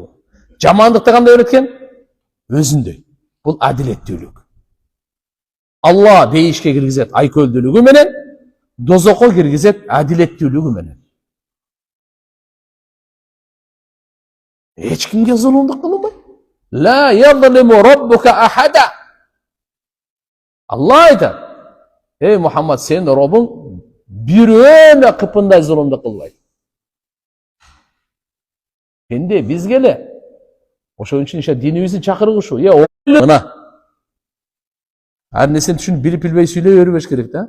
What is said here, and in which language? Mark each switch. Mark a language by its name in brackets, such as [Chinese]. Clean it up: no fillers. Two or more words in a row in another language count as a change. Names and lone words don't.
[Kyrgyz] Жамандыкты кандай берет экен? Өзүндөй. Бул адилеттүүлүк. Алла бейишке киргизет айкөлдүүлүгү менен, дозокко киргизет адилеттүүлүгү менен. Эч кимге зулумдук кылынбайт. [Arabic] لا يظلم ربك أحدا. [Kyrgyz] Алла айтат: "Эй Мухаммад, сен Робуң бирөөнө кыпындай зулумдук кылбайт." Энди бизге эле ошон үчүн ише динибиздин чакырыгы ушу. Мына ар нерсени түшүнүп билип билбей сүйлөй бербеш керек да.